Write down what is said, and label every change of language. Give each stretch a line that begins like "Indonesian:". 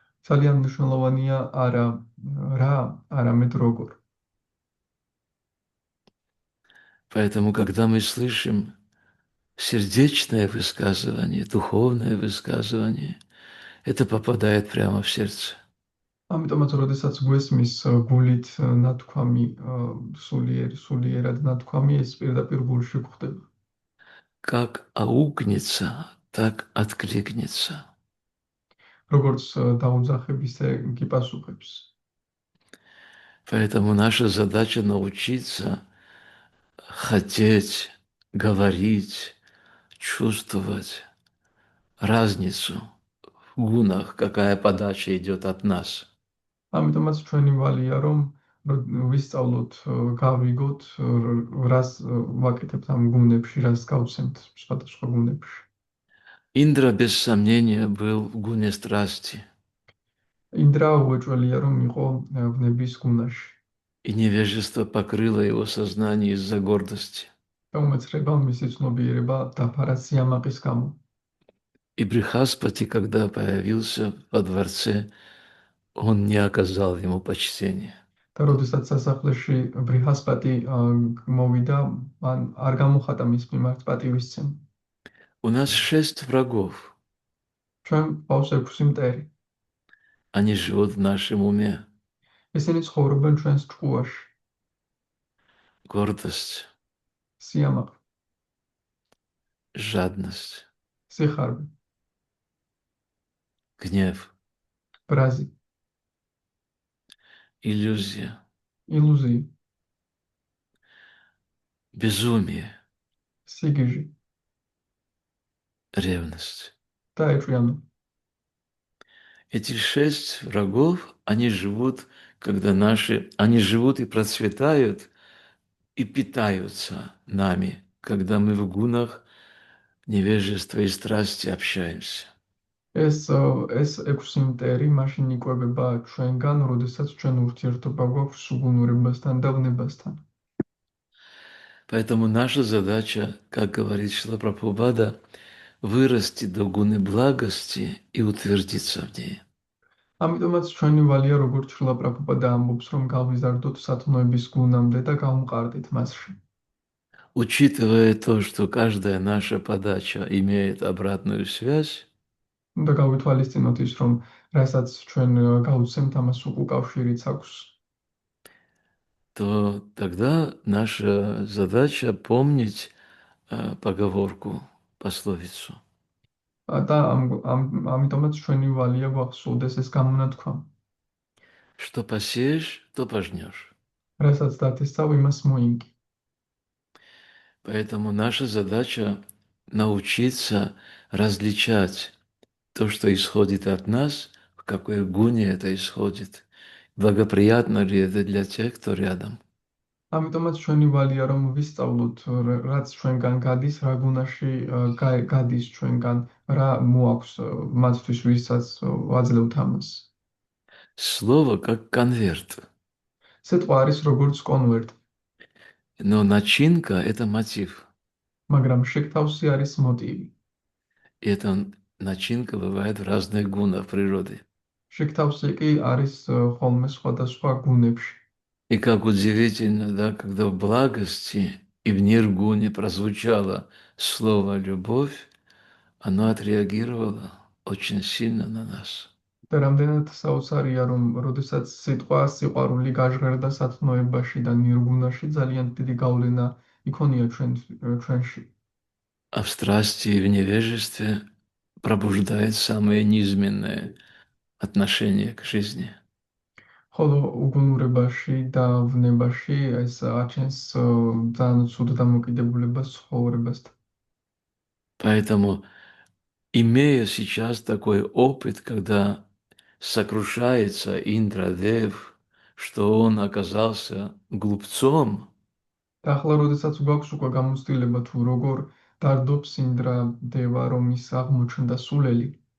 Georgian: ძალიან მნიშვნელოვანია არა რა, არამედ როგორ.
Russian: Поэтому, когда мы слышим сердечное высказывание, духовное высказывание, это попадает прямо в сердце.
Georgian: ამიტომაც, როდესაც გვესმის გულით ნათქვამი, სულიერად ნათქვამი, ეს პირდაპირ გულში გვხდება.
Russian: Как аукнется, так откликнется.
Georgian: როგორც დაუძახებ, ისე გიპასუხებს.
Russian: Поэтому наша задача научиться хотеть, говорить, чувствовать разницу в гунах, какая подача идет от нас.
Georgian: ამიტომაც ჩვენი ვალია, რომ ვისწავლოთ, გავიგოთ, რას ვაკეთებთ ამ გუნებში, რას გავცემთ სხვადასხვა გუნებში.
Russian: Индра, без сомнения, был в гуне страсти.
Georgian: ინდრა უეჭველია, რომ იყო ვნების გუნაში.
Russian: И невежество покрыло его сознание из-за гордости.
Georgian: უმეცრება მისი ცნობიერება დაფარა სიამაყის გამო.
Russian: И Брихаспати, когда появился во дворце, он не оказал ему почтения.
Georgian: და როდესაც სასახლეში ბრიჰასპატი მოვიდა, მან არ გამოხატა მის მიმართ პატივისცემა.
Russian: У нас 6 врагов.
Georgian: ჩვენ გვყავს 6 მტერი.
Russian: Они живут в нашем уме.
Georgian: ესენი ცხოვრობენ ჩვენს ჭკუაში.
Russian: Гордость,
Georgian: სიამაყე,
Russian: жадность,
Georgian: სიხარბე,
Russian: гнев,
Georgian: ბრაზი,
Russian: иллюзия,
Georgian: ილუზია,
Russian: безумие,
Georgian: სიგიჟე
Russian: ревность.
Georgian: და ეჭვიანობა.
Russian: Эти 6 врагов, они живут, они живут и процветают, и питаются нами, когда мы в гунах невежества и страсти общаемся.
Georgian: ეს 6 მტერი მაშინ იკვებება ჩვენგან, როდესაც ჩვენ ურთიერთობა გვაქვს გუნურებასთან და ვნებასთან.
Russian: Поэтому наша задача, как говорит Шрила Прабхупада, вырасти до гуны благости и утвердиться в ней.
Georgian: ამიტომაც ჩვენი ვალია, როგორც შრილა პრაბჰუპადა ამბობს, რომ გავიზარდოთ სათნოების გუნამდე და გავმყარდეთ მასში.
Russian: Учитывая то, что каждая наша подача имеет обратную связь,
Georgian: უნდა გავითვალისწინოთ ის, რომ რასაც ჩვენ გავუცემთ, ამას უკავშირიც აქვს.
Russian: то тогда наша задача помнить поговорку, пословицу.
Georgian: და ამიტომაც ჩვენი ვალია გვახსოვდეს ეს გამონათქვა.
Russian: Что посеешь, то пожнешь.
Georgian: რასაც დათესავ, იმას მოინგი.
Russian: Поэтому наша задача научиться различать то, что исходит от нас, в какой гуне это исходит, благоприятно ли это для тех, кто рядом.
Georgian: ამიტომაც ჩვენი ვალია, რომ ვისწავლოთ, რაც ჩვენგან გადის, რა გუნაში გადის ჩვენგან, რა მოაქვს მათთვის, ვისაც ვაძლევთ ამას.
Russian: Слово как конверт,
Georgian: სიტყვა არის როგორც კონვერტი,
Russian: но начинка – это мотив.
Georgian: მაგრამ შეკთავსი არის მოტივი.
Russian: И эта начинка бывает в разных гунах природы.
Georgian: შეკთავსი კი არის ხოლმე სხვადასხვა гунებში.
Russian: И как удивительно, да, когда в благости и в ниргуне прозвучало слово «любовь», оно отреагировало очень сильно на нас.
Georgian: და რამდენად საოცარია, რომ როდესაც სიტყვა სიყვარული გაჟღერდა სათნოებაში და ნირგუნაში, ძალიან დიდი გავლენა იქონია ჩვენში.
Russian: А в страсти и в невежестве пробуждает самое низменное отношение к жизни.
Georgian: ხოლო უგუნურებაში და ვნებაში ეს აჩენს ძალიან ცუდ დამოკიდებულებას ცხოვრებასთან.
Russian: Поэтому Имея сейчас такой опыт, когда сокрушается Индрадев, что он оказался глупцом,
Georgian: და ახლა როდესაც გვაქვს უკვე გამოცდილება თუ როგორ დარდობს ინდრა დევა რომ ის აღმოჩნდა სულელი,